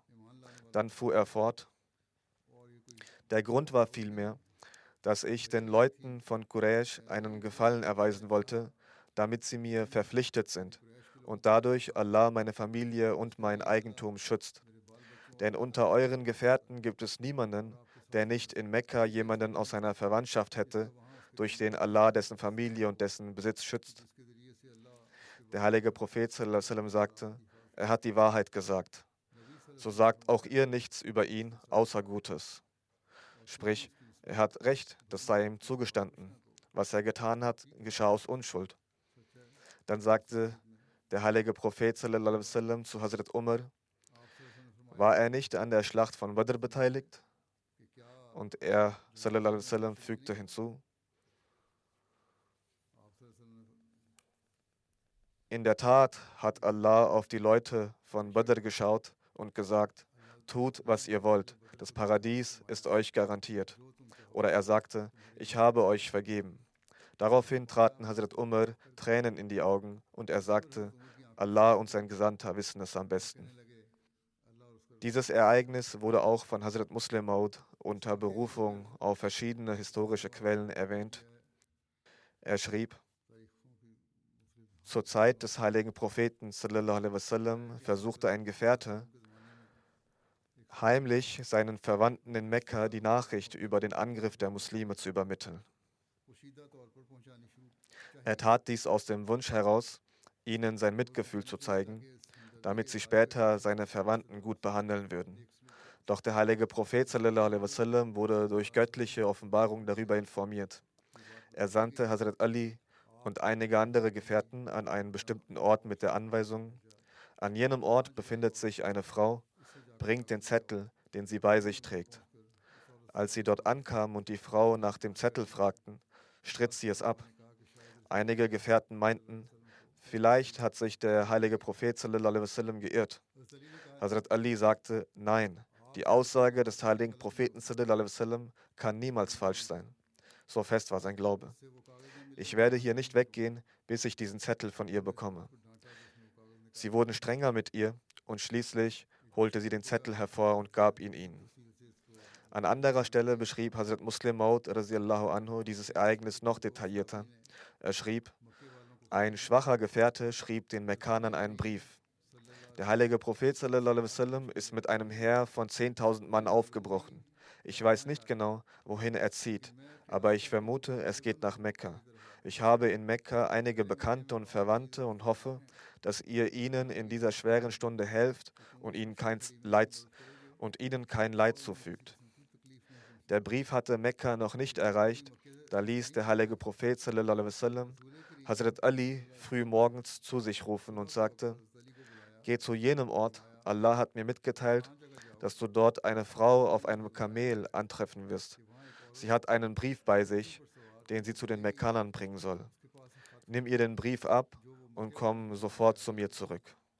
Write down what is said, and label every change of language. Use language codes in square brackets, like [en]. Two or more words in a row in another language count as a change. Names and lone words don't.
[de] Dann fuhr er fort, der Grund war vielmehr, dass ich den Leuten von Quraysh einen Gefallen erweisen wollte, damit sie mir verpflichtet sind und dadurch Allah meine Familie und mein Eigentum schützt. Denn unter euren Gefährten gibt es niemanden, der nicht in Mekka jemanden aus seiner Verwandtschaft hätte, durch den Allah dessen Familie und dessen Besitz schützt. Der heilige Prophet [ar] صلى الله عليه وسلم [de] sagte, er hat die Wahrheit gesagt. So sagt auch ihr nichts über ihn, außer Gutes. Sprich, er hat recht, das sei ihm zugestanden. Was er getan hat, geschah aus Unschuld. Dann sagte der heilige Prophet [ar] صلى الله عليه وسلم [de] zu Hazrat Umar, war er nicht an der Schlacht von Badr beteiligt? Und er [ar] صلى الله عليه وسلم [de] fügte hinzu, in der Tat hat Allah auf die Leute von Badr geschaut und gesagt, tut, was ihr wollt, das Paradies ist euch garantiert. Oder er sagte, ich habe euch vergeben. Daraufhin traten Hazrat Umar Tränen in die Augen und er sagte, Allah und sein Gesandter wissen es am besten. Dieses Ereignis wurde auch von Hazrat Muslim Maud unter Berufung auf verschiedene historische Quellen erwähnt. Er schrieb, zur Zeit des heiligen Propheten [ar] صلى الله عليه وسلم [de] versuchte ein Gefährte, heimlich seinen Verwandten in Mekka die Nachricht über den Angriff der Muslime zu übermitteln. Er tat dies aus dem Wunsch heraus, ihnen sein Mitgefühl zu zeigen, damit sie später seine Verwandten gut behandeln würden. Doch der heilige Prophet [ar] صلى الله عليه وسلم [de] wurde durch göttliche Offenbarung darüber informiert. Er sandte Hazrat Ali und einige andere Gefährten an einen bestimmten Ort mit der Anweisung, an jenem Ort befindet sich eine Frau, bringt den Zettel, den sie bei sich trägt. Als sie dort ankamen und die Frau nach dem Zettel fragten, stritt sie es ab. Einige Gefährten meinten, vielleicht hat sich der heilige Prophet [ar] صلى الله عليه وسلم [de] geirrt. Hazrat Ali sagte, nein, die Aussage des heiligen Propheten [ar] صلى الله عليه وسلم [de] kann niemals falsch sein. So fest war sein Glaube. Ich werde hier nicht weggehen, bis ich diesen Zettel von ihr bekomme. Sie wurden strenger mit ihr und schließlich holte sie den Zettel hervor und gab ihn ihnen. An anderer Stelle beschrieb Hazrat Muslim Maud [ar] رضي الله عنه [de] dieses Ereignis noch detaillierter. Er schrieb, ein schwacher Gefährte schrieb den Mekkanern einen Brief. Der heilige Prophet [ar] صلى الله عليه وسلم [de] ist mit einem Heer von 10.000 Mann aufgebrochen. Ich weiß nicht genau, wohin er zieht, aber ich vermute, es geht nach Mekka. Ich habe in Mekka einige Bekannte und Verwandte und hoffe, dass ihr ihnen in dieser schweren Stunde helft und ihnen kein Leid zufügt. Der Brief hatte Mekka noch nicht erreicht, Da ließ der heilige Prophet [ar] صلى الله عليه وسلم [de] Hazrat Ali früh morgens zu sich rufen und sagte: Geh zu jenem Ort, Allah hat mir mitgeteilt, dass du dort eine Frau auf einem Kamel antreffen wirst. Sie hat einen Brief bei sich, den sie zu den Mekkanern bringen soll. Nimm ihr den Brief ab und komm sofort zu mir zurück.